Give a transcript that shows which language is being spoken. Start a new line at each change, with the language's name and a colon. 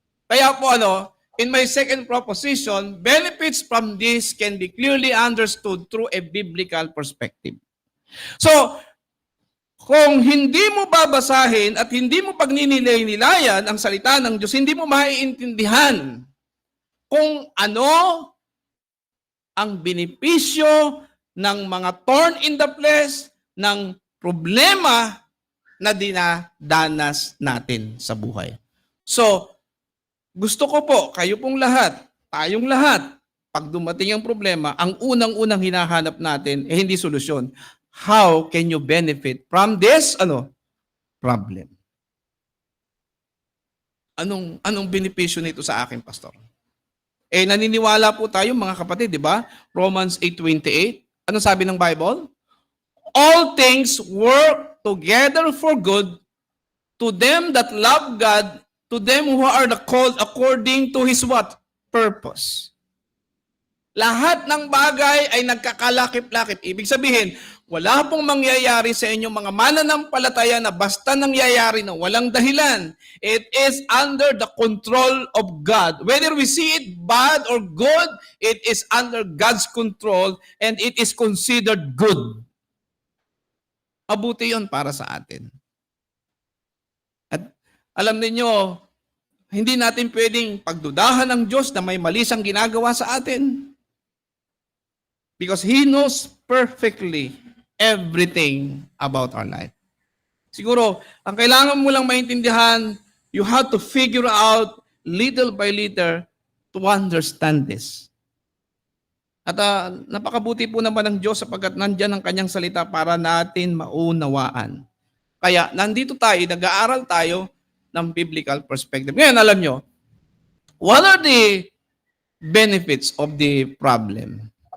Filipino: Kaya po
English: in my second proposition, benefits from this can be clearly understood through a biblical perspective.
Filipino: So, kung hindi mo babasahin at hindi mo pagninilay-nilayan ang salita ng Diyos, hindi mo maiintindihan kung ano ang benepisyo ng mga
English: thorn in the flesh
Filipino: ng problema na dinadanas natin sa buhay. So, gusto ko po, kayo pong lahat, tayong lahat, pag dumating ang problema, ang unang-unang hinahanap natin, hindi solusyon.
English: How can you benefit from this problem?
Filipino: Anong benepisyo nito sa akin, pastor? Naniniwala po tayo mga kapatid, di ba? Romans 8:28. Ano sabi ng Bible?
English: All things work together for good to them that love God, to them who are the called according to His what? Purpose.
Filipino: Lahat ng bagay ay nagkakalakip-lakip. Ibig sabihin, wala pong mangyayari sa inyong mga mananampalataya na basta nangyayari na walang dahilan.
English: It is under the control of God. Whether we see it bad or good, it is under God's control and it is considered good.
Filipino: Mabuti yun para sa atin. At alam niyo, hindi natin pwedeng pagdudahan ng Diyos na may mali siyang ginagawa sa atin.
English: Because He knows perfectly everything about our life.
Filipino: Siguro, ang kailangan mo lang maintindihan,
English: you have to figure out little by little to understand this.
Filipino: At napakabuti po naman ng Diyos sapagkat nandyan ang kanyang salita para natin maunawaan. Kaya nandito tayo, nag-aaral tayo ng biblical perspective. Ngayon, alam nyo,
English: what are the benefits of the problem?